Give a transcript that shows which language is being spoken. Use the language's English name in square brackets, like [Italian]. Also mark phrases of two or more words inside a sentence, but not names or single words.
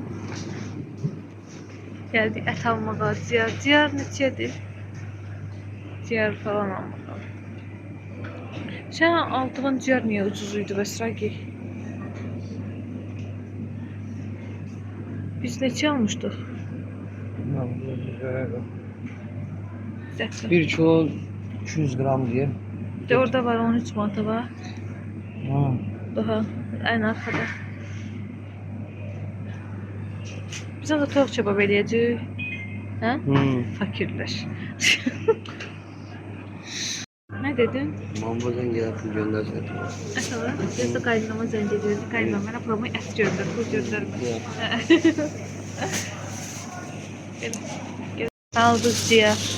[Azerbaijani] Geldik ət almağa, ciyar neçədir? Ciyar falan almağa. Sən aldığın ciyar niyə ucuz idi bəs Ragi? Biz neçə almışdıq? [Turkish] Bir kilo 200 gram diye. [Azerbaijani] De orada var 13 manata var. Ha. [Turkish] Daha en arkada. Biz de tavuk kebab eləyəcəyik. Hə? Fakirlər. Ne dedin? Mambadan gelip pul göndersene. [Azerbaijani] Əsələ, biz də qaynanama zəng edirdik. Qaynanam mənə promo ət göndər, pul göndərmə. Aldıq ciyər.